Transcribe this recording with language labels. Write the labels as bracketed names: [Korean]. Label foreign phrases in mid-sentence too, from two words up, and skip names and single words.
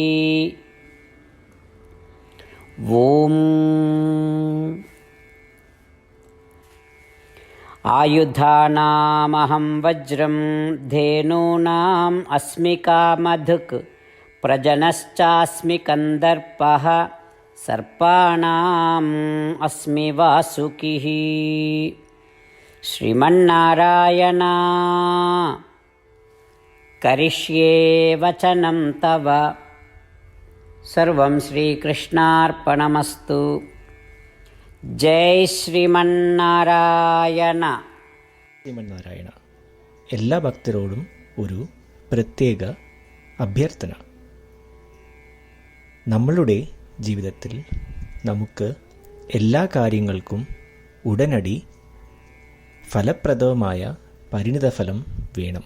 [Sanskrit] ॐ आयुधानामहं वज्रं धेनूनाम् अस्मि कामधुक् प्रजनश्चास्मि कन्दर्पः सर्पाणाम् अस्मि वासुकिः। श्रीमन्नारायण करिष्ये वचनं तव। सर्वं श्रीकृष्णार्पणमस्तु। [Malayalam] ജയ് ശ്രീമന്നാരായണ. ശ്രീമന്നാരായണ. എല്ലാ ഭക്തരോടും ഒരു പ്രത്യേക അഭ്യർത്ഥന. നമ്മളുടെ ജീവിതത്തിൽ നമുക്ക് എല്ലാ കാര്യങ്ങൾക്കും ഉടനടി ഫലപ്രദമായ പരിണിതഫലം വേണം.